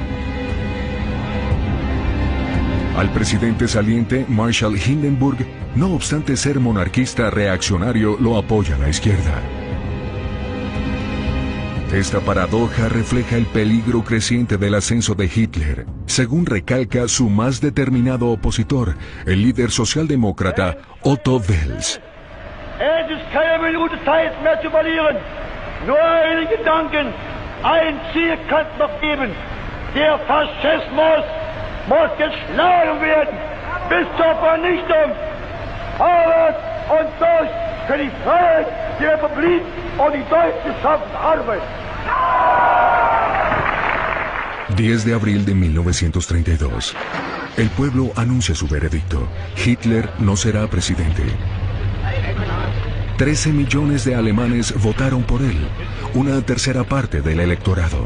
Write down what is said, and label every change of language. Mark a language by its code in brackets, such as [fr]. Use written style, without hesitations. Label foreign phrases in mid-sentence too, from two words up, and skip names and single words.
[es] Al presidente saliente, Marshall Hindenburg, no obstante ser monarquista reaccionario, lo apoya la izquierda. Esta paradoja refleja el peligro creciente del ascenso de Hitler, según recalca su más determinado opositor, el líder socialdemócrata Otto Wels. [de] Es ist keine Minute Zeit mehr zu verlieren. Nur einen Gedanken, ein Ziel kann es noch geben. Der Faschismus muss geschlagen werden bis zur Vernichtung. Arbeit und durch für die Freiheit, die Republik und die deutsch geschaffene Arbeit. [es] 10 de abril de 1932. El pueblo anuncia su veredicto. Hitler no será presidente. 13 millones de alemanes votaron por él, una tercera parte del electorado.